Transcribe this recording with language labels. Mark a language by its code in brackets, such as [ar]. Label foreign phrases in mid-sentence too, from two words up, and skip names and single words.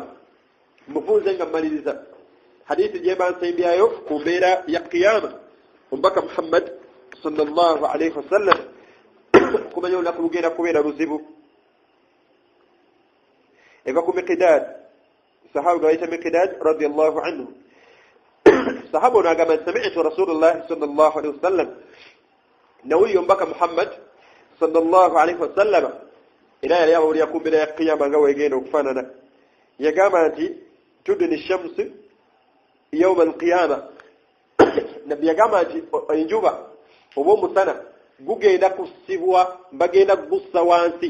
[lg] Mufunze nga mmaliriza hadithi gyemba nsembyayo ku mbeera ya kiyama omubaka Muhammad [ar] صلى الله عليه وسلم [lg] kumanya olunaku lugenda kubeera luzibu. Eva ku Miqdaad sahaba bayita Miqdaad [ar] رضي الله عنه [lg] sahaba ono agamba [ar] سمعت رسول الله صلى الله عليه وسلم [lg] nawulira omubaka Muhammad [ar] صلى الله عليه وسلم [lg] era yali awulira ku mbeera ya kiyama nga weegenda okufaanana. Yagamba nti [ar] تدني الشمس يوم القيامة [lg] nabbi yagamba nti enjuba oba omusana gugenda kusibwa bagenda kugussa wansi.